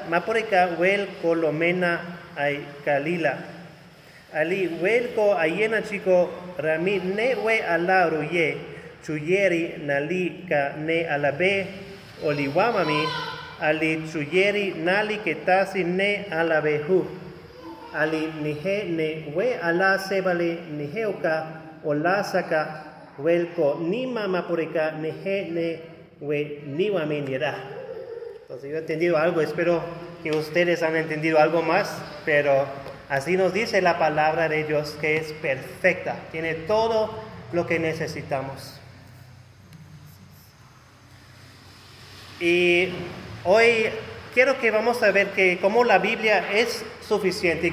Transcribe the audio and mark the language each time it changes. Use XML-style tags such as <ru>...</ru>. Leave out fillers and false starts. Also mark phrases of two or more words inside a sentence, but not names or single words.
<tar>mapurika wel kolomena ay kalila ali welko ayena chico rami ne we ala ruye chuyeri nali ka ne alabe oliwamami ali chuyeri nali ketasi ne alabehu ali nihe ne we ala sebale niheuka olasaka welko nima mapurika nihe ne we niwami nira.</tar> <es>Entonces yo he entendido algo, espero que ustedes han entendido algo más, pero así nos dice la palabra de Dios, que es perfecta, tiene todo lo que necesitamos. Y hoy quiero que vamos a ver que cómo la Biblia es suficiente.</es>